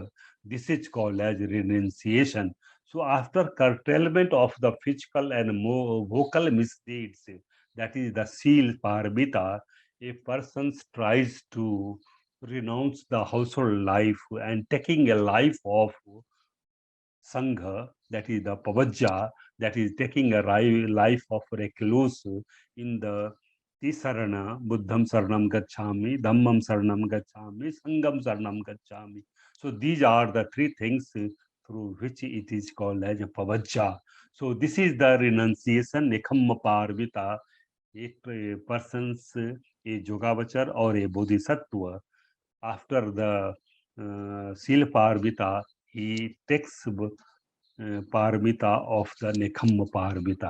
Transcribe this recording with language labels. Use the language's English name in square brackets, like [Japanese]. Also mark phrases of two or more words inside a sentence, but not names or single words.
[English] This is called as renunciation. So after curtailment of the physical and vocal misdeeds, that is the [Pali] Sila Pāramitā, [English] a person tries to renounce the household life and taking a life of Sangha, that is the Pavajja, that is taking a life of recluse in the Tisarana, [Pali] Buddham Saranam Gacchami, Dhammam Saranam Gacchami, Sangam Saranam Gacchami. [English] So these are the three things through which it is called as a Pavajja. So this is the renunciation, [Pali] Nekhamma Pāramitā. [English] A person's a Yogavachar or a Bodhisattva, after the [Pali] Sila Pāramitā, [English] he takes Pāramitā of the [Pali] Nekhamma Pāramitā.